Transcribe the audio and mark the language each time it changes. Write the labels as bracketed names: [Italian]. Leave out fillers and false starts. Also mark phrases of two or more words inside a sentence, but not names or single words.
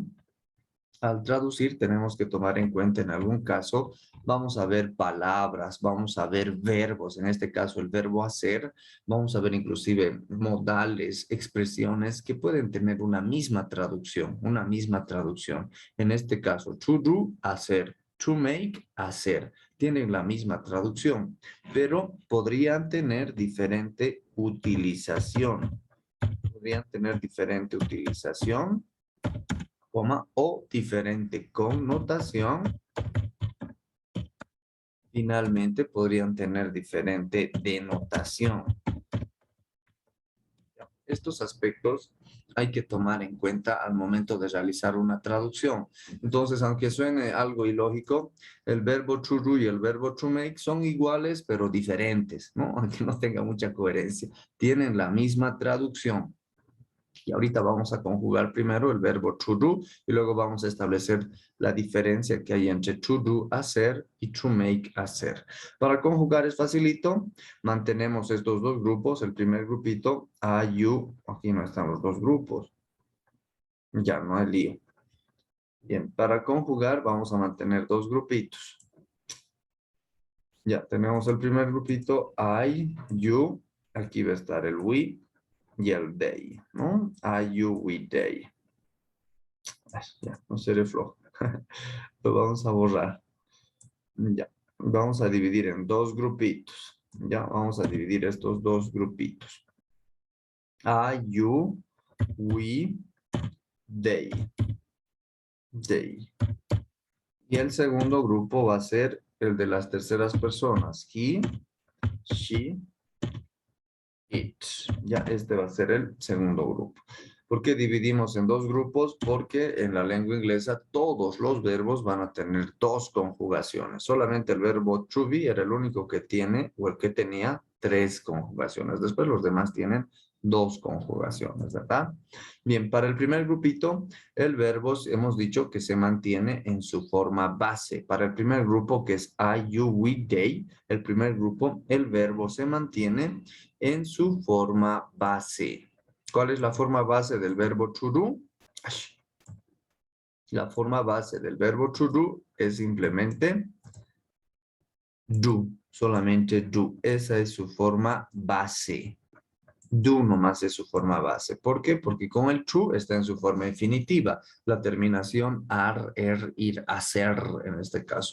[Spanish] Al traducir tenemos que tomar en cuenta, en algún caso, vamos a ver palabras, vamos a ver verbos, en este caso el verbo hacer, vamos a ver inclusive modales, expresiones que pueden tener una misma traducción, En este caso, [English] to do, hacer. to make, [Spanish] hacer. Tienen la misma traducción, pero podrían tener diferente utilización. Podrían tener diferente utilización, coma, o diferente connotación. Finalmente, podrían tener diferente denotación. Estos aspectos hay que tomar en cuenta al momento de realizar una traducción. Entonces, aunque suene algo ilógico, el verbo [English] to do [Spanish] y el verbo [English] to make [Spanish] son iguales, pero diferentes, ¿no? Aunque no tenga mucha coherencia. Tienen la misma traducción. Y ahorita vamos a conjugar primero el verbo [English] to do [Spanish] y luego vamos a establecer la diferencia que hay entre [English] to do, [Spanish] hacer, y [English] to make, [Spanish] hacer. Para conjugar es facilito. Mantenemos estos dos grupos. El primer grupito, [English] I, you. [Spanish] Aquí no están los dos grupos. Ya, no hay lío. Bien, para conjugar vamos a mantener dos grupitos. Ya, tenemos el primer grupito, [English] I, you. [Spanish] Aquí va a estar el we y el they, ¿no? [English] I, you, we, they. [Spanish] Ay, ya, no seré flojo. Lo vamos a borrar. Ya, vamos a dividir en dos grupitos. Ya, vamos a dividir estos dos grupitos. [English] I, you, we, they. They. [Spanish] Y el segundo grupo va a ser el de las terceras personas. [English] He, she, it. [Spanish] Ya, este va a ser el segundo grupo. ¿Por qué dividimos en dos grupos? Porque en la lengua inglesa todos los verbos van a tener dos conjugaciones. Solamente el verbo [English] to be [Spanish] era el único que tiene o el que tenía tres conjugaciones. Después los demás tienen dos conjugaciones, ¿verdad? Bien, para el primer grupito, el verbo hemos dicho que se mantiene en su forma base. Para el primer grupo, que es [English] I, you, we, they, [Spanish] el primer grupo, el verbo se mantiene en su forma base. ¿Cuál es la forma base del verbo [English] to do? [Spanish] La forma base del verbo [English] to do [Spanish] es simplemente do, solamente do. Esa es su forma base. Do nomás es su forma base. ¿Por qué? Porque con el to está en su forma infinitiva. La terminación ar, er, ir, hacer en este caso.